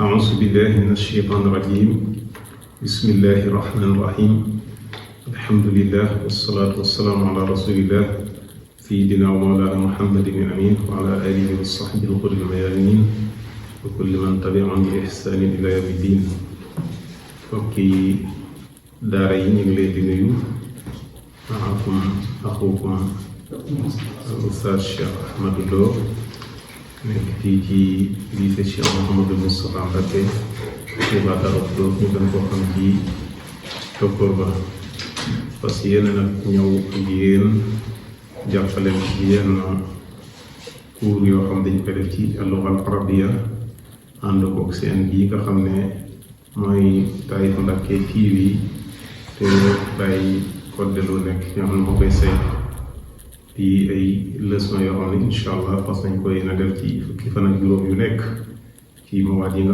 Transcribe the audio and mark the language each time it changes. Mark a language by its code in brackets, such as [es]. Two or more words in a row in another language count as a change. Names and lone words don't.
[ar] أعوذ بالله من الشيطان الرجيم بسم الله الرحمن الرحيم الحمد لله والصلاة والسلام على رسول الله سيدنا ومولانا محمد الأمين وعلى آله وصحبه الغر الميامين وكل من تبعهم بإحسان إلى يوم الدين. فكي دارين الليل معكم أخوكم الأستاذ الشيخ أحمد لو [wo] nekk fii ci lycée Cheikh Mouhamadou Moustapha Mbacké ci Badara Khoudoss ñu gën koo xam ci Tokkoor ba [fr] parce que [wo] yéen nag ñëw ak yéen jàppale ci yenn cours yoo xam dañ ko def ci [ar] اللغة العربية [wo] ànd koog seen bii nga xam ne mooy Taif Mbacké TV te Baye Codé Lo nekk ñoo xam ne moo koy saytu di ay leçon yoo xam ne [ar] إن شاء الله [wo] fas nañ koy na def ci fukki fan ak juróom yu nekk ci mawaad yi nga